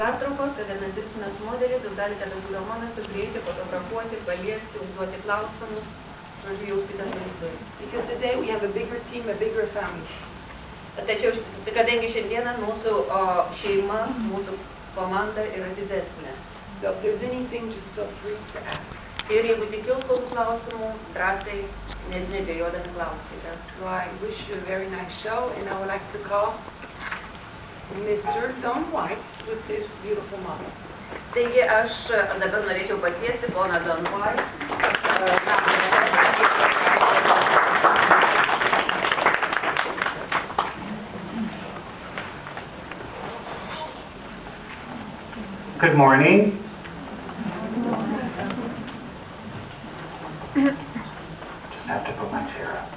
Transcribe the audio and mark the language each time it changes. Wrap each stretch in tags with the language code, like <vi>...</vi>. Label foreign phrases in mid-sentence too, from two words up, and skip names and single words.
<lt>Pertraukos, kada mes dirbsime su modeliais, jūs galite bet kuriuo momentu prieiti, fotografuoti, paliesti, užduoti klausimus, žodžiu, jausitės laisvai.</lt> <en>Because today we have a bigger team, a bigger family.</en> <lt>Tačiau, kadangi šiandieną mūsų šeima, mūsų komanda yra didesnė.</lt> <en>So if there's anything, just feel free to ask.</en> <lt>Ir jeigu tik kils kokių klausimų, drąsiai, nebijodami klausykite.</lt> <en>So I wish you a very nice show, and I would like to call Mr. Don White with his beautiful mother.</en> <lt>Taigi aš dabar norėčiau pakviesti poną Don White.</lt> <en>Good morning. Just have to put my chair up.</en>